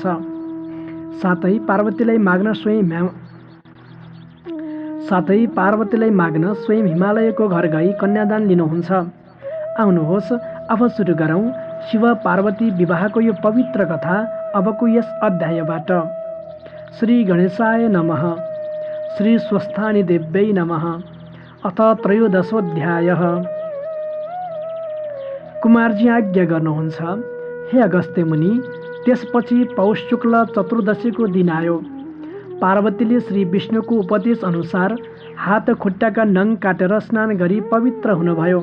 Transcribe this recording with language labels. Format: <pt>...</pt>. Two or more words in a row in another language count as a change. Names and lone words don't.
<ne>साथै पार्वतीलाई माग्न स्वयं हिमालयको घर गई कन्यादान लिनुहुन्छ। आउनुहोस् अब सुरु गरौँ शिव पार्वती विवाहको यो पवित्र कथा अबको यस अध्यायबाट।</ne> <sa>श्री गणेशाय नमः। श्री स्वस्थानी देव्यै नमः। अथ त्रयोदशोऽध्यायः।</sa> <ne>कुमारजी आज्ञा गर्नुहुन्छ, हे अगस्त्य मुनि। त्यसपछि पौष शुक्ल चतुर्दशीको दिन आयो। पार्वतीले श्री विष्णुको उपदेश अनुसार हात खुट्टाका नङ काटेर स्नान गरी पवित्र हुनुभयो।</ne>